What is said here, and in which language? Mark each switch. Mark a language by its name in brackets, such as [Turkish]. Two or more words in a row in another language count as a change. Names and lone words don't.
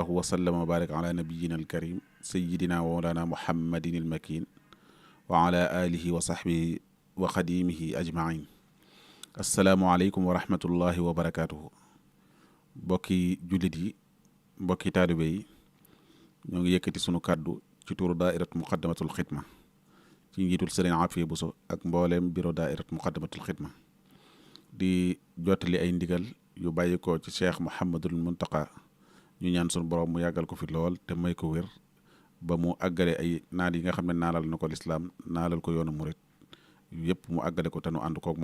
[Arabic] وسلم وبارك على نبينا الكريم سيدنا ومولانا محمد المكين وعلى آله وصحبه وخديمه أجمعين السلام عليكم ورحمة الله وبركاته [Wolof] bokki jullit bokki taalibe ñoo yëkkati sunu kàddu ci turu daairat muqaddamatul xidma ci njiitul sëriñ Afiya Buso ak mbooleem bureau daairat muqaddamatul xidma di jottali ay ndigal yu bàyyi ko ci cheikh Mouhamadul Muntaqa ñu ñaan sunu borom mu yàggal ko fi lool te may ko wér ba mu àggale ay naal yi nga xam ne naalal na ko lislaam naalal ko yoonu murit yëpp mu àggale ko te nu ànd koog